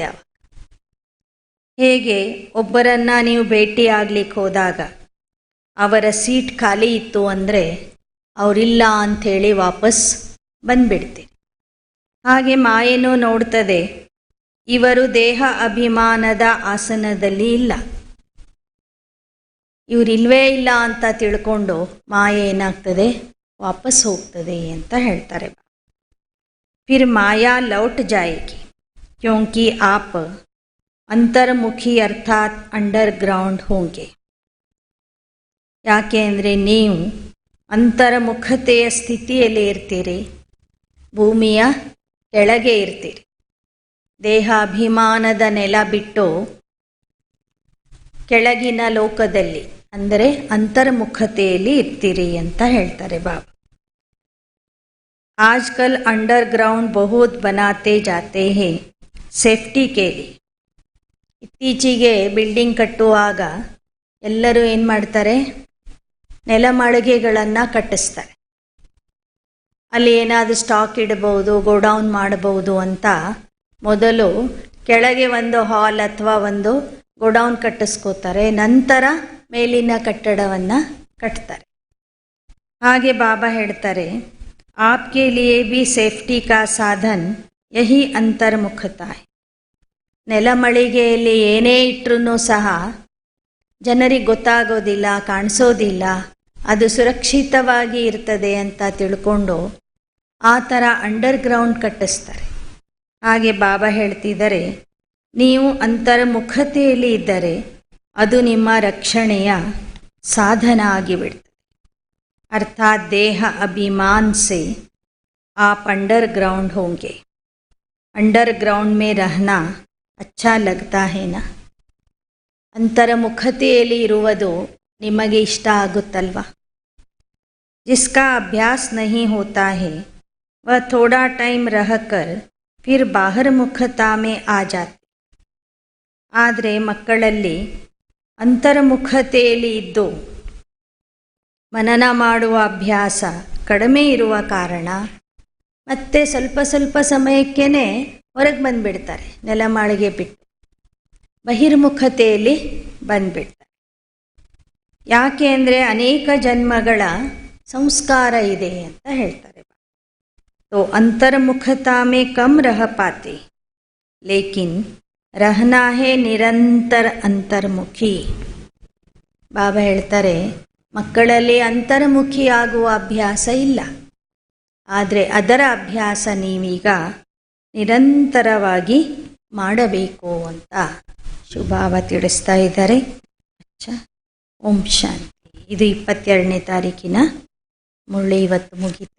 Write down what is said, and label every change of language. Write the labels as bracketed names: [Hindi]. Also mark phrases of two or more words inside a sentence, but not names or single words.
[Kannada] ಆವಾಗ ಹೇಗೆ ಒಬ್ಬರನ್ನು ನೀವು ಭೇಟಿಯಾಗ್ಲಿಕ್ಕೆ ಹೋದಾಗ ಅವರ ಸೀಟ್ ಖಾಲಿ ಇತ್ತು ಅಂದರೆ ಅವರಿಲ್ಲ ಅಂಥೇಳಿ ವಾಪಸ್ ಬಂದುಬಿಡ್ತೀರಿ. ಹಾಗೆ ಮಾಯೇನೂ ನೋಡ್ತದೆ, ಇವರು ದೇಹ ಅಭಿಮಾನದ ಆಸನದಲ್ಲಿ ಇಲ್ಲ, ಇವರಿಲ್ವೇ ಇಲ್ಲ ಅಂತ ತಿಳ್ಕೊಂಡು ಮಾಯೆ ಏನಾಗ್ತದೆ, ವಾಪಸ್ ಹೋಗ್ತದೆ ಅಂತ ಹೇಳ್ತಾರೆ. [Hindi] फिर माया लौट जाएगी क्योंकि आप अंतर्मुखी अर्थात अंडरग्राउंड होंगे. [Kannada] ಯಾಕೆ ಅಂದರೆ ನೀವು ಅಂತರ್ಮುಖತೆಯ ಸ್ಥಿತಿಯಲ್ಲಿ ಇರ್ತೀರಿ, ಭೂಮಿಯ ಕೆಳಗೆ ಇರ್ತೀರಿ. ದೇಹಾಭಿಮಾನದ ನೆಲ ಬಿಟ್ಟು ಕೆಳಗಿನ ಲೋಕದಲ್ಲಿ ಅಂದರೆ ಅಂತರ್ಮುಖತೆಯಲ್ಲಿ ಇರ್ತೀರಿ ಅಂತ ಹೇಳ್ತಾರೆ ಬಾಬಾ. [Hindi] आजकल अंडरग्राउंड बहुत बनाते जाते हैं सेफ्टी केलिए. [Kannada] ಇತ್ತೀಚೆಗೆ ಬಿಲ್ಡಿಂಗ್ ಕಟ್ಟುವಾಗ ಎಲ್ಲರೂ ಏನು ಮಾಡ್ತಾರೆ, ನೆಲಮಾಳಿಗೆಗಳನ್ನು ಕಟ್ಟಿಸ್ತಾರೆ. ಅಲ್ಲಿ ಏನಾದರೂ ಸ್ಟಾಕ್ ಇಡಬಹುದು, ಗೋಡೌನ್ ಮಾಡಬಹುದು ಅಂತ ಮೊದಲು ಕೆಳಗೆ ಒಂದು ಹಾಲ್ ಅಥವಾ ಒಂದು ಗೋಡೌನ್ ಕಟ್ಟಿಸ್ಕೋತಾರೆ, ನಂತರ ಮೇಲಿನ ಕಟ್ಟಡವನ್ನು ಕಟ್ತಾರೆ. ಹಾಗೆ ಬಾಬಾ ಹೇಳ್ತಾರೆ, [Hindi] आपके लिए भी सेफ्टी का साधन यही अंतर्मुखता है. [Kannada] ನೆಲಮಳಿಗೆಯಲ್ಲಿ ಏನೇ ಇಟ್ಟರೂ ಸಹ ಜನರಿಗೆ ಗೊತ್ತಾಗೋದಿಲ್ಲ, ಕಾಣಿಸೋದಿಲ್ಲ, ಅದು ಸುರಕ್ಷಿತವಾಗಿ ಇರ್ತದೆ ಅಂತ ತಿಳ್ಕೊಂಡು ಆ ಥರ ಅಂಡರ್ಗ್ರೌಂಡ್ ಕಟ್ಟಿಸ್ತಾರೆ. ಹಾಗೆ ಬಾಬಾ ಹೇಳ್ತಿದ್ದಾರೆ, ನೀವು ಅಂತರ್ಮುಖತೆಯಲ್ಲಿ ಇದ್ದರೆ ಅದು ನಿಮ್ಮ ರಕ್ಷಣೆಯ ಸಾಧನ ಆಗಿಬಿಡ್ತದೆ. [Hindi] अर्थात देह अभिमान से आप अंडरग्राउंड होंगे. अंडरग्राउंड में रहना अच्छा लगता है ना. [Kannada] ಅಂತರ್ಮುಖತೆಯಲ್ಲಿ ಇರುವುದು ನಿಮಗೆ ಇಷ್ಟ ಆಗುತ್ತಲ್ವಾ. [Hindi] जिसका अभ्यास नहीं होता है वह थोड़ा टाइम रहकर फिर बाहर मुखता में आ जाते. [Kannada] ಆದರೆ ಮಕ್ಕಳಲ್ಲಿ ಅಂತರ್ಮುಖತೆಯಲ್ಲಿ ಇದ್ದು ಮನನ ಮಾಡುವ ಅಭ್ಯಾಸ ಕಡಿಮೆ ಇರುವ ಕಾರಣ ಮತ್ತೆ ಸ್ವಲ್ಪ ಸ್ವಲ್ಪ ಸಮಯಕ್ಕೇ ಹೊರಗೆ ಬಂದುಬಿಡ್ತಾರೆ, ನೆಲಮಾಳಿಗೆ ಬಿಟ್ಟು ಬಹಿರ್ಮುಖತೆಯಲ್ಲಿ ಬಂದುಬಿಡ್ತಾರೆ. ಯಾಕೆ ಅಂದರೆ ಅನೇಕ ಜನ್ಮಗಳ ಸಂಸ್ಕಾರ ಇದೆ ಅಂತ ಹೇಳ್ತಾರೆ. [Hindi] तो अंतर्मुखता में कम रह पाते लेकिन रहना है निरंतर अंतर्मुखी. [Kannada] ಬಾಬಾ ಹೇಳ್ತಾರೆ, ಮಕ್ಕಳಲ್ಲಿ ಅಂತರ್ಮುಖಿಯಾಗುವ ಅಭ್ಯಾಸ ಇಲ್ಲ, ಆದರೆ ಅದರ ಅಭ್ಯಾಸ ನೀವೀಗ ನಿರಂತರವಾಗಿ ಮಾಡಬೇಕು ಅಂತ ಶುಭಾವ ತಿಳಿಸ್ತಾ ಇದ್ದಾರೆ. ಓಂ ಶಾಂತಿ. ಇದು 22ನೇ ತಾರೀಕಿನ ಮುರಳಿ ಇವತ್ತು ಮುಗೀತು.